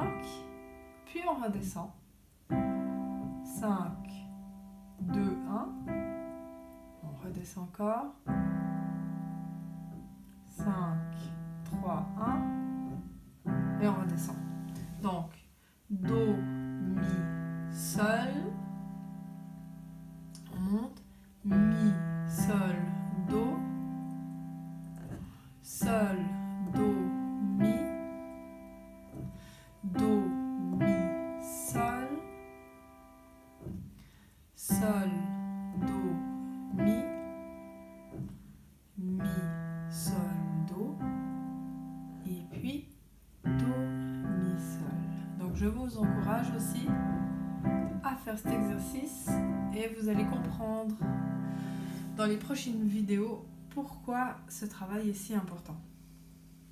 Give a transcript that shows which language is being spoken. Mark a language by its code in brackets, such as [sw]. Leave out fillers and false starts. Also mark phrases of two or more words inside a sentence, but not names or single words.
[fr] Puis on redescend. 5, 2, 1. On redescend encore. 5, 3, 1. Et on redescend. Donc, Do, Mi, Sol. On monte. Mi, Sol, Do. Sol, Do, Mi. Do, Mi, Sol. Sol, Do, Mi. Mi, Sol, Do. Et puis Do, Mi, Sol. Donc je vous encourage aussi à faire cet exercice et vous allez comprendre dans les prochaines vidéos pourquoi ce travail est si important.